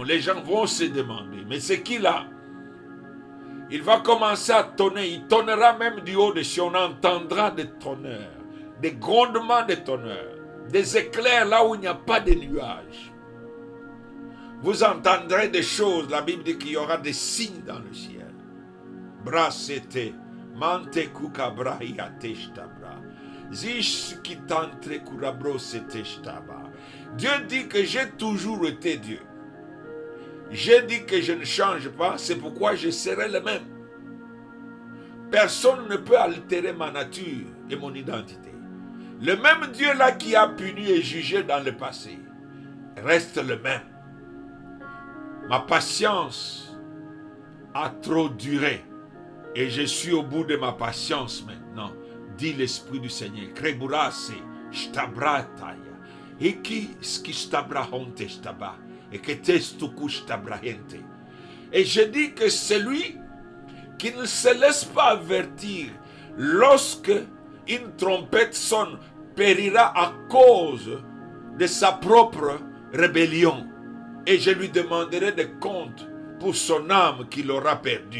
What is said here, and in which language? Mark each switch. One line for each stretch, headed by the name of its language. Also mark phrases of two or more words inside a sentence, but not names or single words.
French: Les gens vont se demander, mais c'est qui là? Il va commencer à tonner. Il tonnera même du haut des cieux. On entendra des tonneurs, des grondements de tonneurs, des éclairs là où il n'y a pas de nuages. Vous entendrez des choses. La Bible dit qu'il y aura des signes dans le ciel. Brasete, mante kukabra yateshtabra. Zish kitantre kurabro seteshtaba. Dieu dit que j'ai toujours été Dieu. J'ai dit que je ne change pas, c'est pourquoi je serai le même. Personne ne peut altérer ma nature et mon identité. Le même Dieu là qui a puni et jugé dans le passé reste le même. Ma patience a trop duré et je suis au bout de ma patience maintenant, dit l'Esprit du Seigneur. Kreburase, shtabrataya, eki skishtabrahonte shtaba, et que testuku shtabrahente. Et je dis que celui qui ne se laisse pas avertir lorsque une trompette sonne périra à cause de sa propre rébellion. Et je lui demanderai des comptes pour son âme qu'il aura perdue.